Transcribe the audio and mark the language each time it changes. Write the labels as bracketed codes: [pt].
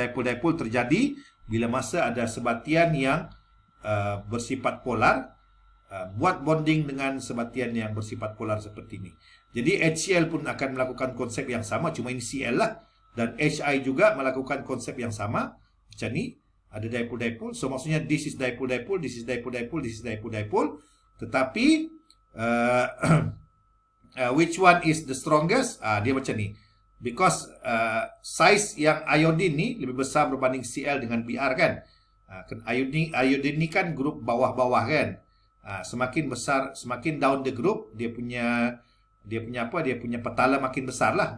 [ms] Dipole terjadi bila masa ada sebatian yang bersifat polar buat bonding dengan sebatian yang bersifat polar seperti ini. Jadi HCl pun akan melakukan konsep yang sama, cuma ini Cl lah. Dan Hi juga melakukan konsep yang sama. Macam ni, ada dipole. [en] So maksudnya this is dipole, this is dipole, this is dipole. Tetapi which one is the strongest? [ms] Dia macam ni. [en] Because size [ms] yang iodine ni lebih besar berbanding Cl dengan Br kan. Iodine ni kan grup bawah-bawah kan. Semakin besar, semakin [en] down the group, [ms] dia punya petala makin besar lah.